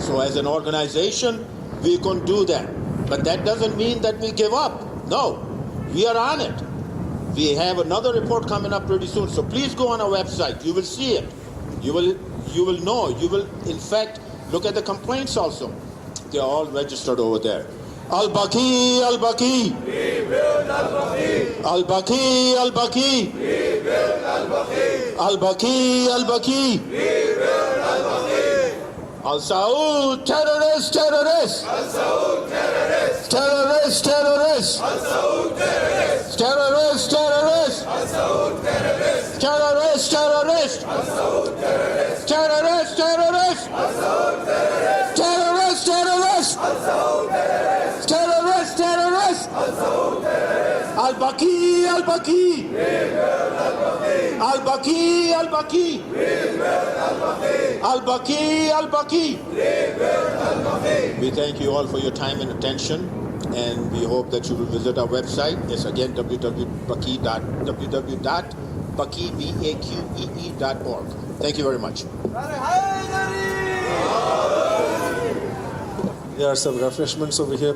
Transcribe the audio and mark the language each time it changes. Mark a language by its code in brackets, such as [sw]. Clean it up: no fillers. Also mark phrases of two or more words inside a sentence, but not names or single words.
[en] So as an organization, we can do that. But that doesn't mean that we give up. No, we are on it. We have another report coming up pretty soon. So please go on our website. You will see it. You will know. You will, in fact, look at the complaints also. They're all registered over there. Al-Baqee, Al-Baqee. Rebuild Al-Baqee. Al-Baqee, Al-Baqee. Rebuild Al-Baqee. Al-Baqee, Al-Baqee. Rebuild Al-Baqee. Al-Saud, terrorists, terrorists. Al-Saud terrorists. Terrorists, terrorists. Al-Saud terrorists. Terrorists, terrorists. Al-Saud terrorists. Terrorists, terrorists. Al-Saud terrorists. Terrorists, terrorists. Al-Saud terrorists. Terrorists, terrorists. Al-Saud terrorists. Terrorists, terrorists. Al-Saud terrorists. Al-Baqee, Al-Baqee. Rebuild Al-Baqee. Al-Baqee, Al-Baqee. Rebuild Al-Baqee. Al-Baqee, Al-Baqee. Rebuild Al-Baqee. We thank you all for your time and attention, and we hope that you will visit our website. It's again www.baqee.org. Thank you very much. There are some refreshments over here.